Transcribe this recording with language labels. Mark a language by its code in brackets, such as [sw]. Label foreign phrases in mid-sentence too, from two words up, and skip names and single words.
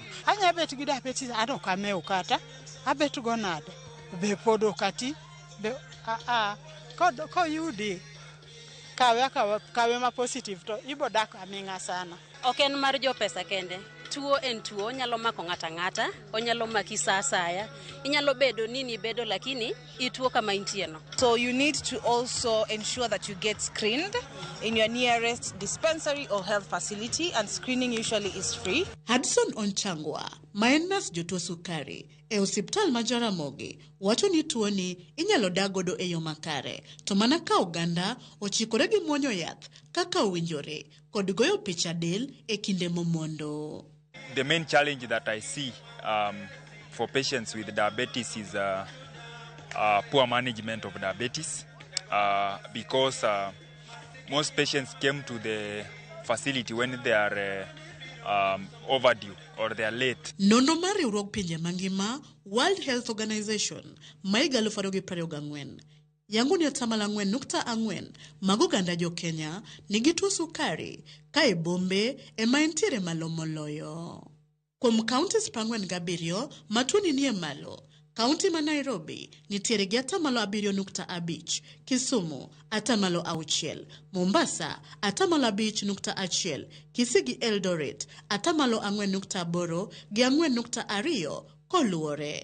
[luo] Anya bet gi diabetes an ok ameo kata abet go nade be pod okati be koyudi kawe ma positive to ibo dak aming'a sana. Ok en mar jo pesa kende. Tuo en tuo, nyalo mako ng'ata ng'ata, onyalo maki sa asaya. Inyalo bedo nini bedo lakini ituo kama intieno. [en] So you need to also ensure that you get screened in your nearest dispensary or health facility, and screening usually is free. [luo] Hudson Onchangwa, ma en nas jotuo sukari e osiptal ma Jaramogi, wacho ni tuoni inyalo dagodo e yo makare, to mana ka oganda ochikore gi muonyo yath kaka owinjore kod goyo picha del e kinde momondo. [en] The main challenge that I see for patients with diabetes is poor management of diabetes because most patients came to the facility when they are overdue or they are late. [luo] Nono mar riwruok pinje mangima World Health Organization ma 2024 yango ni 4.4 mag oganda jo Kenya nigi tuo sukari ka e bombe ema entiere malo moloyo. Kuom counties 47 ma tuoni nie malo, kaunti ma Nairobi nitiere gi 7.5, Kisumu 6, Mombasa 5.1, Kisii Eldoret 4.8 gi 4.2 koluore.